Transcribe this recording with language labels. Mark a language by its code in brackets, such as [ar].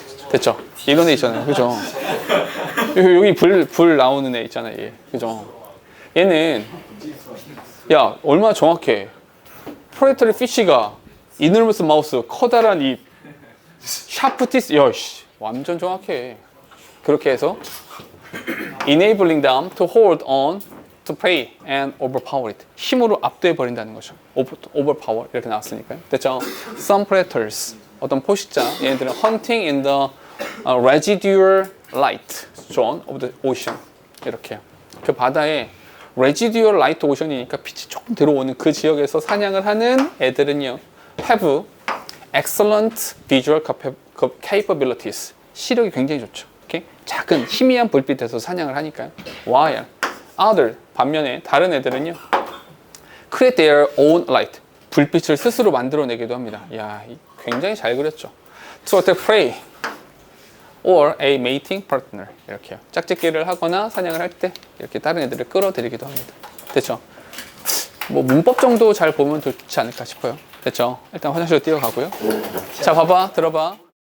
[ko] 됐죠? 이런 애 있잖아요. 그죠? 여기 불 나오는 애 있잖아요. 얘. 그죠? 얘는 야, 얼마나 정확해. 프레데터리 피쉬가 이너머스 마우스, 커다란 입, 샤프티스, 여씨, 완전 정확해. 그렇게 해서 [en] enabling them to hold on to prey and overpower it. [ko] 힘으로 압도해 버린다는 거죠. overpower 이렇게 나왔으니까요. 됐죠? [en] Some predators, [ko] 어떤 포식자, 얘네들은 [en] hunting in the residual light zone of the ocean. [ko] 이렇게요. 그 바다에 [en] residual light ocean [ko] 이니까 빛이 조금 들어오는 그 지역에서 사냥을 하는 애들은요, [en] have excellent visual capabilities. [ko] 시력이 굉장히 좋죠. 오케이? 작은 희미한 불빛에서 사냥을 하니까요. [en] While other, [ko] 반면에 다른 애들은요, [en] create their own light. [ko] 불빛을 스스로 만들어내기도 합니다. 야, 굉장히 잘 그렸죠. [en] To attack prey or a mating partner [ko] 이렇게요. 짝짓기를 하거나 사냥을 할 때 이렇게 다른 애들을 끌어들이기도 합니다. 됐죠? 뭐 문법 정도 잘 보면 좋지 않을까 싶어요. 됐죠? 일단 화장실로 뛰어가고요. 자, 봐봐, 들어봐.